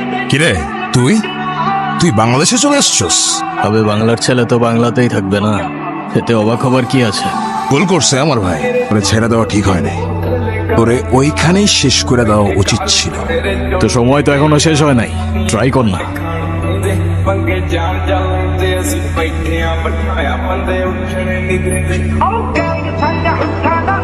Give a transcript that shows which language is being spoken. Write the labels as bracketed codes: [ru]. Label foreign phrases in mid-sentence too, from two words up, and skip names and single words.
[bn] কিরে তুই তুই বাংলাদেশে চলে আসছস? তবে বাংলার ছেলে তো বাংলাতেই থাকবে না, এতে অবাক হবার কি আছে? ভুল করছে আমার ভাই, ওরে ছেড়ে দেওয়া ঠিক হয় নাই, তোরে ওইখানেই শেষ করে দেওয়া উচিত ছিল। তো সময় তো এখনো শেষ হয় নাই, ট্রাই কর না। [pa] ਪੰਗੇ ਜਾਣ ਜਾਂਦੇ ਅਸੀਂ ਬੈਠੇ ਆਂ ਬਿਠਾਇਆ ਬੰਦੇ ਉੱਠਣੇ ਨਹੀਂ ਦਿੰਦੇ